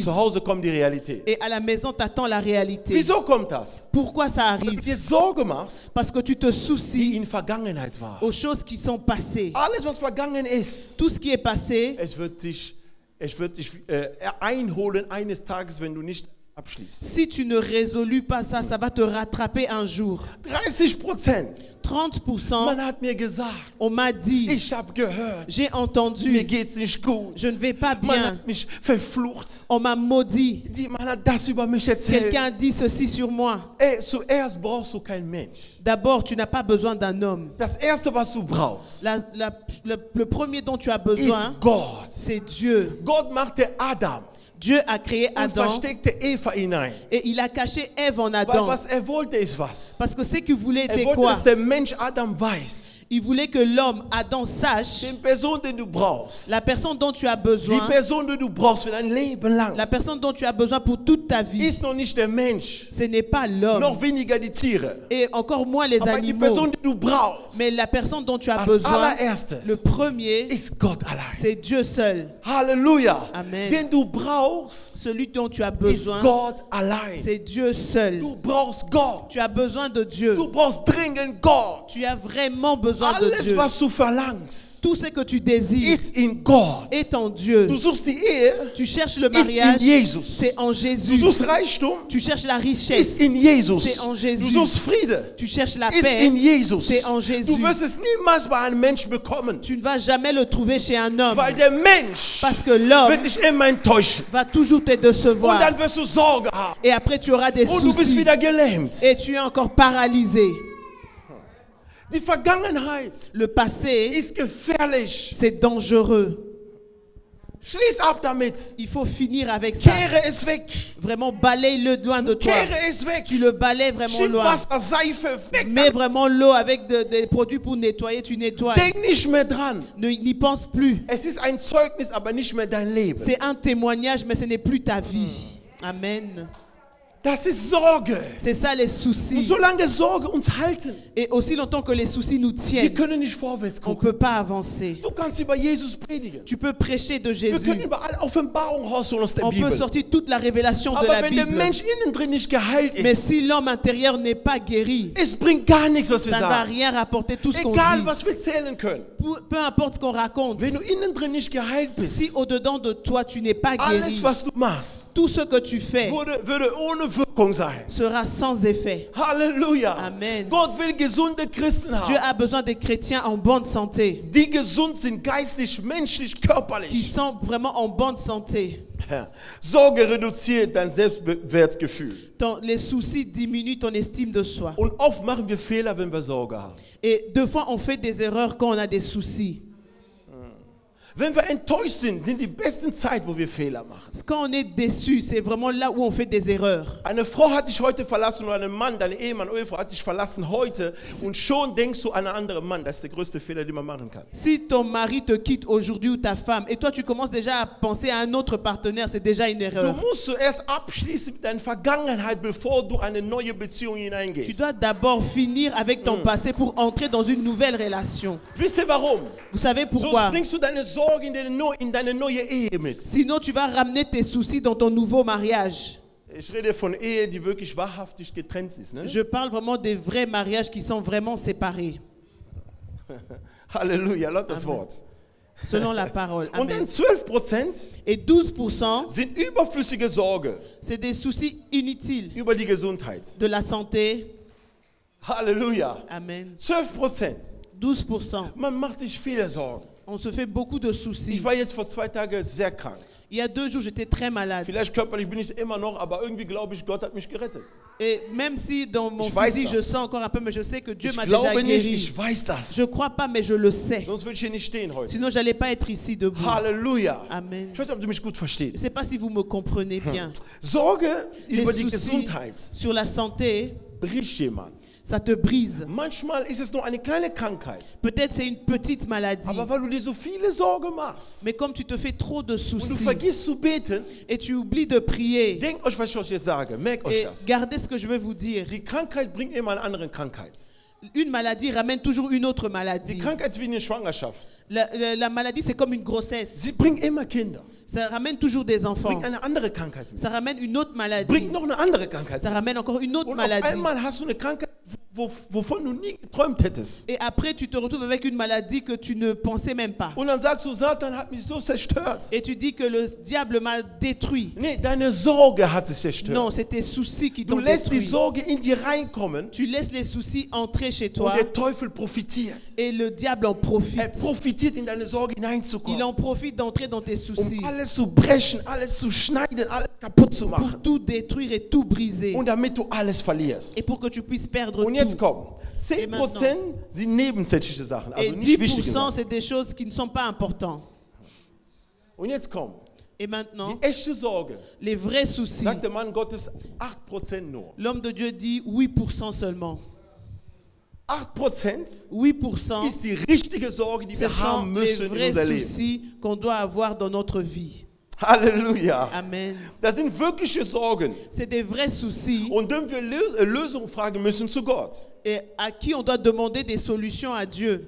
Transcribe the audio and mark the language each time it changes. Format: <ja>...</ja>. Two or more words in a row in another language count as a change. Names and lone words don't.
<de>zu Hause kommt die Realität.</de> <fr>et à la maison, t'attends la réalité.</fr> <de>Wieso kommt das?</de> <fr>Pourquoi ça</fr> <de>Weil du</de> <fr>arrive?</fr> <de>dir Sorge machst,</de> <fr>Parce que tu te</fr> <de>die</de> <fr>soucies</fr> <de>in Vergangenheit war.</de> <fr>aux choses qui sont passées.</fr> <de>Alles, was vergangen ist,</de> <fr>Tout ce qui est passé,</fr> <de>es wird dich einholen eines Tages, wenn du nicht abschließt.</de> <fr>si tu ne résolus pas ça, ça va te rattraper un jour.</fr> <de>30%.</de> <fr>30%,</fr> <de>Man hat mir gesagt,</de> <fr>on m'a dit,</fr> <de>ich habe gehört,</de> <fr>j'ai</fr> <de>mir</de> <fr>entendu,</fr> <de>geht's nicht gut.</de> <fr>je ne vais pas</fr> <de>Man</de> <fr>bien.</fr> <de>hat mich verflucht.</de> <fr>On m'a maudit.</fr> <de>Man hat das über mich erzählt.</de> <fr>Quelqu'un dit ceci sur moi.</fr> <de>Ey, zuerst brauchst du keinen Mensch.</de> <fr>D'abord, tu n'as pas besoin d'un homme.</fr> <de>Das Erste, was du brauchst,</de> <fr>Le premier dont tu as</fr> <de>ist</de> <fr>besoin,</fr> <de>Gott.</de> <fr>c'est Dieu.</fr> <de>Gott machte Adam</de> <fr>Dieu a créé</fr> <de>und</de> <fr>Adam</fr> <de>versteckte Eva hinein.</de> <fr>et il a caché Ève en</fr> <de>Weil</de> <fr>Adam.</fr> <de>was wollte, ist was.</de> <fr>Parce que ce qu'il voulait était</fr> <de>Wollte,</de> <fr>quoi?</fr> <de>dass der Mensch Adam weiß,</de> <fr>Il voulait que l'homme, Adam, sache</fr> <de>die Person, die du brauchst,</de> <fr>la personne dont tu as</fr> <de>die</de> <fr>besoin,</fr> <de>Person, die du brauchst für dein Leben lang,</de> <fr>la personne dont tu as besoin pour toute ta vie.</fr> <de>ist noch nicht der Mensch,</de> <fr>Ce n'est pas l'homme</fr> <de>noch weniger die Tiere.</de> <fr>et encore moins les</fr> <de>Aber die Person,</de> <fr>animaux.</fr> <de>die du brauchst,</de> <fr>Mais la personne dont tu as</fr> <de>als</de> <fr>besoin,</fr> <de>allererstes,</de> <fr>le premier,</fr> <de>ist Gott allein.</de> <fr>c'est Dieu seul.</fr> <de>Halleluja.</de> <fr>Amen.</fr> <de>Den du brauchst,</de> <fr>Celui dont tu as</fr> <de>ist</de> <fr>besoin,</fr> <de>Gott allein.</de> <fr>c'est Dieu seul.</fr> <de>Du brauchst Gott.</de> <fr>Tu as besoin de Dieu.</fr> <de>Du brauchst dringend Gott.</de> <fr>Tu as vraiment besoin de</fr> <de>Alles,</de> <fr>Dieu.</fr> <de>was du verlangst,</de> <fr>Tout ce que tu désires</fr> <de>ist in Gott.</de> <fr>est en Dieu.</fr> <de>Du suchst die Ehe,</de> <fr>Tu cherches le</fr> <de>ist in</de> <fr>mariage,</fr> <de>Jesus.</de> <fr>c'est en</fr> <de>Du</de> <fr>Jésus.</fr> <de>suchst Reichtum,</de> <fr>Tu cherches la</fr> <de>ist</de> <fr>richesse,</fr> <de>in Jesus.</de> <fr>c'est en</fr> <de>Du</de> <fr>Jésus.</fr> <de>suchst Friede,</de> <fr>Tu cherches la</fr> <de>ist</de> <fr>paix,</fr> <de>in Jesus.</de> <fr>c'est en Jésus.</fr> <de>Du wirst es niemals bei einem Menschen bekommen,</de> <fr>Tu ne vas jamais le trouver chez un homme.</fr> <de>weil der Mensch</de> <fr>Parce que l'homme</fr> <de>wird dich immer enttäuschen.</de> <fr>va toujours te</fr> <de>Und</de> <fr>décevoir.</fr> <de>dann wirst du Sorge haben.</de> <fr>Et après, tu auras des</fr> <de>Und du bist</de> <fr>soucis.</fr> <de>wieder gelähmt.</de> <fr>Et tu es encore paralysé.</fr> <de>Die Vergangenheit</de> <fr>Le passé,</fr> <de>ist gefährlich.</de> <fr>c'est dangereux.</fr> <de>Schließ ab damit.</de> <fr>Il faut finir avec ça.</fr> <de>Kehre es weg.</de> <fr>Vraiment, balaye-le loin de toi.</fr> <de>Kehre es weg.</de> <fr>Tu le balayes vraiment</fr> <de>Schieb</de> <fr>loin.</fr> <de>Wasser, Seife weg.</de> <fr>Mets vraiment l'eau avec des produits pour nettoyer, tu nettoies.</fr> <de>Denk nicht mehr dran.</de> <fr>N'y pense plus.</fr> <de>Es ist ein Zeugnis, aber nicht mehr dein Leben.</de> <fr>C'est un témoignage, mais ce n'est plus ta vie. Amen.</fr> <de>Das ist Sorge.</de> <fr>C'est ça les</fr> <de>Und</de> <fr>soucis.</fr> <de>solange Sorge uns halten,</de> <fr>Et aussi longtemps que les soucis nous</fr> <de>wir</de> <fr>tiennent,</fr> <de>können nicht vorwärts</de> <fr>on ne</fr> <de>gucken.</de> <fr>peut pas avancer.</fr> <de>Du kannst über Jesus predigen.</de> <fr>Tu peux prêcher de</fr> <de>Wir können</de> <fr>Jésus.</fr> <de>über alle Offenbarungen rausholen aus der</de> <fr>On peut</fr> <de>Bibel.</de> <fr>sortir toute la révélation de</fr> <de>Aber</de> <fr>la</fr> <de>wenn der</de> <fr>Bible.</fr> <de>Mensch innen drin nicht geheilt</de> <fr>Mais</fr> <de>ist,</de> <fr>si l'homme intérieur n'est pas guéri,</fr> <de>es bringt gar nichts, was wir</de> <fr>ça ne va</fr> <de>sagen.</de> <fr>rien rapporter tout ce qu'on</fr> <de>Egal,</de> <fr>dit.</fr> <de>was wir zählen können.</de> <fr>Peu importe ce qu'on raconte.</fr> <de>Wenn du innen drin nicht geheilt bist,</de> <fr>Si au-dedans de toi, tu n'es pas</fr> <de>alles,</de> <fr>guéri,</fr> <de>was du machst,</de> <fr>tout ce que tu fais</fr> <de>würde ohne Wirkung sein.</de> <fr>sera sans effet.</fr> <de>Halleluja.</de> <fr>Amen.</fr> <de>Gott will gesunde Christen</de> <fr>Dieu</fr> <de>haben,</de> <fr>a besoin des chrétiens en bonne santé,</fr> <de>die gesund sind, geistlich, menschlich,</de> <fr>qui</fr> <de>körperlich.</de> <fr>sont vraiment en bonne santé.</fr> <de>Sorge reduziert dein Selbstwertgefühl.</de> <fr>Les soucis diminuent ton estime de soi.</fr> <de>Und oft machen wir Fehler, wenn wir Sorge haben.</de> <fr>Et deux fois, on fait des erreurs quand on a des soucis.</fr> <de>Wenn wir enttäuscht sind die besten Zeit, wo wir Fehler machen.</de> <fr>Quand on est déçu, c'est vraiment là où on fait des erreurs.</fr> <de>Eine Frau hat dich heute verlassen oder ein Mann, dein Ehemann, Ehefrau hat dich verlassen heute und schon denkst du an einen anderen Mann. Das ist der größte Fehler, den man machen kann.</de> <fr>Si ton mari te quitte aujourd'hui ou ta femme, et toi tu commences déjà à penser à un autre partenaire, c'est déjà une</fr> <de>Du</de> <fr>erreur.</fr> <de>musst zuerst abschließen mit deiner Vergangenheit, bevor du eine neue Beziehung</de> <fr>Tu</fr> <de>hineingehst.</de> <fr>dois d'abord finir avec ton passé pour entrer dans une nouvelle relation.</fr> <de>Wisst ihr warum?</de> <fr>Vous savez</fr> <de>Sonst</de> <fr>pourquoi?</fr> <de>bringst du deine Sorge in deine neue Ehe mit.</de> <fr>Sinon, tu vas ramener tes soucis dans ton nouveau mariage.</fr> <de>Ich rede von Ehe, die wirklich wahrhaftig getrennt ist. Ne?</de> <fr>Je parle vraiment des vrais mariages qui sont vraiment séparés.</fr> <de>Halleluja, laut das</de> <fr>Amen.</fr> <de>Wort.</de> <fr>selon la parole.</fr> <de>Und</de> <fr>Amen.</fr> <de>dann 12%</de> <fr>Et 12%,</fr> <de>sind überflüssige Sorge</de> <fr>c'est des soucis inutiles</fr> <de>über die Gesundheit.</de> <fr>de la santé.</fr> <de>Halleluja.</de> <fr>Amen.</fr> <de>12%.</de> <fr>12%.</fr> <de>Man macht sich viele Sorgen.</de> <fr>On se fait beaucoup de soucis.</fr> <de>Ich war jetzt vor 2 Tagen sehr krank.</de> <fr>Il y a 2 jours, j'étais très malade.</fr> <de>Vielleicht körperlich bin ich es immer noch, aber irgendwie glaube ich, Gott hat mich gerettet.</de> <fr>Et même si dans mon</fr> <de>Ich weiß</de> <fr>physique,</fr> <de>das.</de> <fr>je sens encore un peu, mais je sais que Dieu</fr> <de>Ich</de> <fr>m'a déjà</fr> <de>glaube nicht,</de> <fr>guéri.</fr> <de>ich weiß das.</de> <fr>Je ne crois pas, mais je le sais.</fr> <de>Sonst würde ich hier nicht stehen heute.</de> <fr>Sinon, je n'allais pas être ici debout.</fr> <de>Halleluja.</de> <fr>Amen.</fr> <de>Ich weiß nicht, ob du mich gut</de> <fr>Je</fr> <de>verstehst.</de> <fr>ne sais pas si vous me comprenez bien.</fr> <de>Sorge</de> <fr>Les</fr> <de>über die</de> <fr>soucis</fr> <de>Gesundheit</de> <fr>sur la santé,</fr> <de>bricht jemand.</de> <fr>ça te brise.</fr> <de>Manchmal ist es nur eine kleine Krankheit.</de> <fr>Peut-être c'est une petite maladie.</fr> <de>Aber weil du dir so viele Sorgen machst</de> <fr>Mais comme tu te fais trop de</fr> <de>und du</de> <fr>soucis</fr> <de>vergisst zu beten,</de> <fr>et tu oublies de prier,</fr> <de>denkt euch, was ich euch jetzt sage. Merkt euch</de> <fr>et</fr> <de>das.</de> <fr>gardez ce que je vais vous dire.</fr> <de>Die Krankheit bringt immer eine andere Krankheit.</de> <fr>Une maladie ramène toujours une autre</fr> <de>Die</de> <fr>maladie.</fr> <de>Krankheit ist wie eine Schwangerschaft.</de> <fr>La maladie, c'est comme une grossesse.</fr> <de>Sie bringt immer Kinder.</de> <fr>Ça ramène toujours des enfants.</fr> <de>Bringt eine andere Krankheit mit.</de> <fr>Ça ramène une autre maladie.</fr> <de>Bringt noch eine andere Krankheit</de> <fr>Ça</fr> <de>mit.</de> <fr>ramène encore une autre</fr> <de>Und auf</de> <fr>maladie.</fr> <de>einmal hast du eine Krankheit, wovon du nie geträumt hättest.</de> <fr>Et après, tu te retrouves avec une maladie que tu ne pensais même pas.</fr> <de>Und dann sagst du, Satan hat mich so zerstört.</de> <fr>Et tu dis que le diable m'a détruit.</fr> <de>Nee, deine Sorge hat sich zerstört.</de> <fr>Non, c'est tes soucis qui</fr> <de>Du</de> <fr>t'ont</fr> <de>lässt die</de> <fr>détruit.</fr> <de>Sorge in dir reinkommen</de> <fr>Tu laisses les soucis entrer chez</fr> <de>und</de> <fr>toi</fr> <de>der Teufel profitiert.</de> <fr>et le diable en profite.</fr> <de>Profitiert in deine Sorge</de> <fr>Il</fr> <de>hineinzukommen.</de> <fr>en profite d'entrer dans tes soucis</fr> <de>Alles zu brechen, alles zu schneiden, alles kaputt zu</de> <fr>pour</fr> <de>machen.</de> <fr>tout détruire et tout briser.</fr> <de>Und damit du alles verlierst.</de> <fr>Et pour que tu puisses perdre</fr> <de>Und jetzt</de> <fr>tout.</fr> <de>komm. 10% sind nebensächliche Sachen,</de> <fr>Et</fr> <de>also nicht wichtige</de> <fr>10%,</fr> <de>Sachen.</de> <fr>c'est des choses qui ne sont pas importantes.</fr> <de>Und jetzt komm.</de> <fr>Et maintenant,</fr> <de>Die echte Sorge,</de> <fr>les vrais soucis.</fr> <de>sagt der Mann Gottes, 8% nur.</de> <fr>L'homme de Dieu dit 8% seulement.</fr> <de>8%</de> <fr>8%,</fr> <de>ist die richtige Sorge, die</de> <fr>ce</fr> <de>wir</de> <fr>sont</fr> <de>haben</de> <fr>les</fr> <de>müssen in</de> <fr>vrais</fr> <de>unser Leben.</de> <fr>soucis qu'on doit avoir dans notre vie.</fr> <de>Halleluja.</de> <fr>Amen.</fr> <de>Das sind wirkliche Sorgen.</de> <fr>C'est des vrais soucis</fr> <de>Und wenn wir Lösungen fragen müssen zu Gott.</de> <fr>et à qui on doit demander des solutions à Dieu.</fr>